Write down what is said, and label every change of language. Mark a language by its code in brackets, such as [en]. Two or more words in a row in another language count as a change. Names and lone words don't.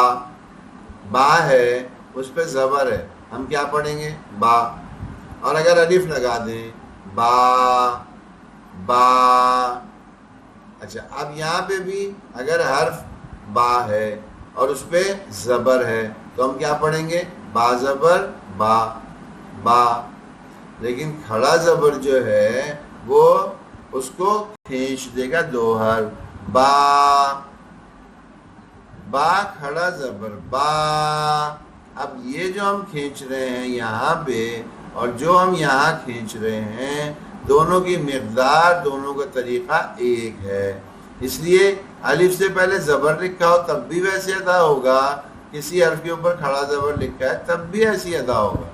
[ur] با ہے اس پہ زبر ہے, ہم کیا پڑھیں گے, با. اور اگر الف لگا دیں, با با. اچھا اب یہاں پہ بھی اگر حرف با ہے اور اس پہ زبر ہے تو ہم کیا پڑھیں گے, با زبر با با. لیکن کھڑا زبر جو ہے وہ اس کو کھینچ دے گا 2 حرف, با با کھڑا زبر با. اب یہ جو ہم کھینچ رہے ہیں یہاں پہ اور جو ہم یہاں کھینچ رہے ہیں, دونوں کی مقدار, دونوں کا طریقہ ایک ہے. اس لیے الف سے پہلے زبر لکھا ہو تب بھی ویسے ادا ہوگا, کسی حرف کے اوپر کھڑا زبر لکھا ہے تب بھی ایسی ادا ہوگا.